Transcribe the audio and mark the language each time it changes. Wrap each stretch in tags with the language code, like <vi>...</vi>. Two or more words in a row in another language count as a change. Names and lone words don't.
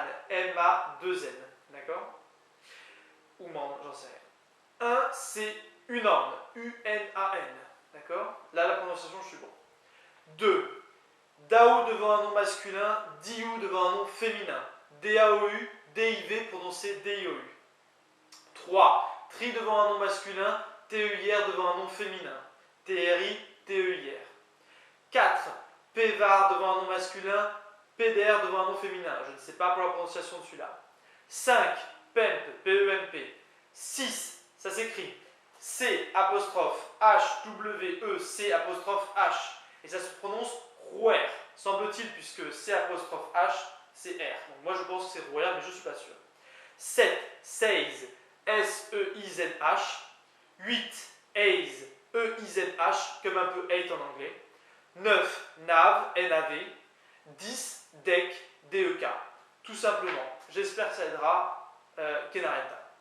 <fr>M-A-2-N. D'accord? Ou man, j'en sais rien. 1, c'est unorne. U-N-A-N. D'accord? Là, la prononciation, je suis bon. 2. Dao devant un nom masculin, Diou devant un nom féminin. D-A-O-U, D-I-V prononcé D-I-O-U. 3. Tri devant un nom masculin, T-E-I-R devant un nom féminin. T-R-I, T-E-I-R. 4. Pévar devant un nom masculin, P-D-R devant un nom féminin. Je ne sais pas pour la prononciation de celui-là. 5. Pemp, P-E-M-P. 6. Ça s'écrit C apostrophe H-W-E-C apostrophe H. Et ça se prononce Rouer, semble-t-il, puisque C apostrophe H, c'est R. Donc moi je pense que c'est Rouer, mais je ne suis pas sûr. 7. Seize, S-E-I-Z-H. 8. Aise, E-I-Z-H, comme un peu hate en anglais. 9. Nav, N-A-V. 10. Deck, D-E-K. Tout simplement. J'espère que ça aidera. Kenarenta.</fr>